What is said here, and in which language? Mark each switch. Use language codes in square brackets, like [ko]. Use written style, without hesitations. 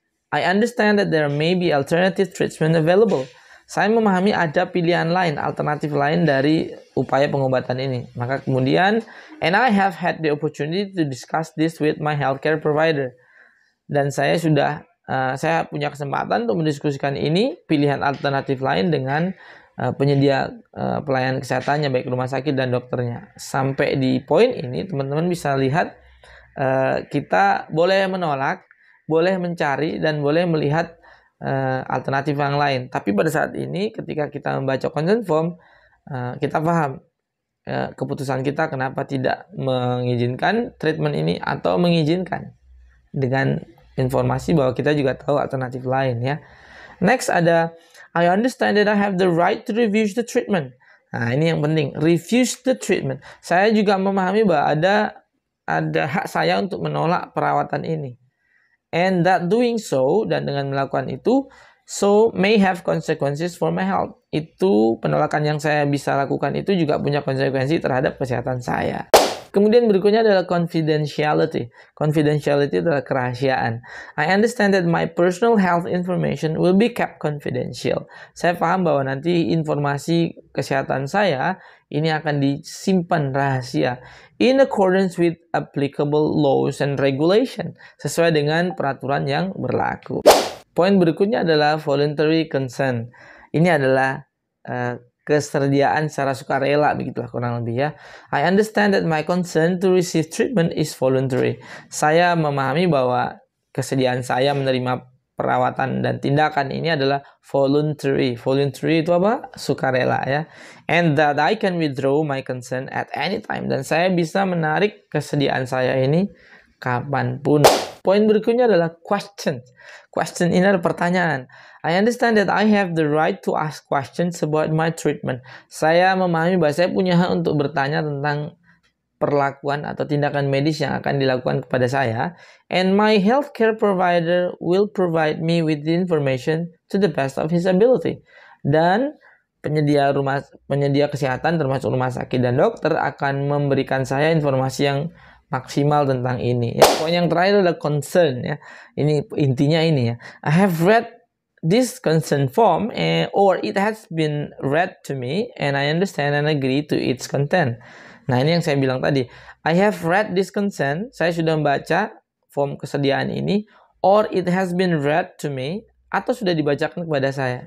[en] I understand that there may be alternative treatment available. [id] Saya memahami ada pilihan lain, alternatif lain dari upaya pengobatan ini. Maka kemudian, [en] and I have had the opportunity to discuss this with my healthcare provider. [id] Dan saya punya kesempatan untuk mendiskusikan ini, pilihan alternatif lain dengan penyedia pelayanan kesehatannya, baik rumah sakit dan dokternya. Sampai di poin ini, teman-teman bisa lihat kita boleh menolak, boleh mencari, dan boleh melihat alternatif yang lain. Tapi pada saat ini ketika kita membaca consent form, kita paham keputusan kita kenapa tidak mengizinkan treatment ini atau mengizinkan, dengan informasi bahwa kita juga tahu alternatif lain ya. [en] Next ada, I understand that I have the right to refuse the treatment. [id] Nah, ini yang penting, [en] refuse the treatment. [id] Saya juga memahami bahwa ada hak saya untuk menolak perawatan ini. [en] And that doing so, [id] dan dengan melakukan itu, [en] so may have consequences for my health. [id] Itu penolakan yang saya bisa lakukan itu juga punya konsekuensi terhadap kesehatan saya. Kemudian berikutnya adalah confidentiality. Confidentiality adalah kerahasiaan. [en] I understand that my personal health information will be kept confidential. [id] Saya paham bahwa nanti informasi kesehatan saya ini akan disimpan rahasia [en] in accordance with applicable laws and regulation, [id] sesuai dengan peraturan yang berlaku. Poin berikutnya adalah voluntary consent. Ini adalah kesediaan secara sukarela, begitulah kurang lebih ya. [en] I understand that my consent to receive treatment is voluntary. [id] Saya memahami bahwa kesediaan saya menerima perawatan dan tindakan ini adalah voluntary. Voluntary itu apa? Sukarela ya. [en] And that I can withdraw my consent at any time. [id] Dan saya bisa menarik kesediaan saya ini kapanpun. Poin berikutnya adalah question. Question ini adalah pertanyaan. [en] I understand that I have the right to ask questions about my treatment. [id] Saya memahami bahwa saya punya hak untuk bertanya tentang perlakuan atau tindakan medis yang akan dilakukan kepada saya. [en] And my healthcare provider will provide me with the information to the best of his ability. [id] Dan penyedia kesehatan termasuk rumah sakit dan dokter akan memberikan saya informasi yang maksimal tentang ini. Ya, poin yang terakhir adalah concern ya. Ini intinya ini ya. [en] I have read this consent form or it has been read to me and I understand and agree to its content. [id] Nah, ini yang saya bilang tadi. [en] I have read this consent. [id] Saya sudah membaca form kesediaan ini, [en] or it has been read to me, [id] atau sudah dibacakan kepada saya.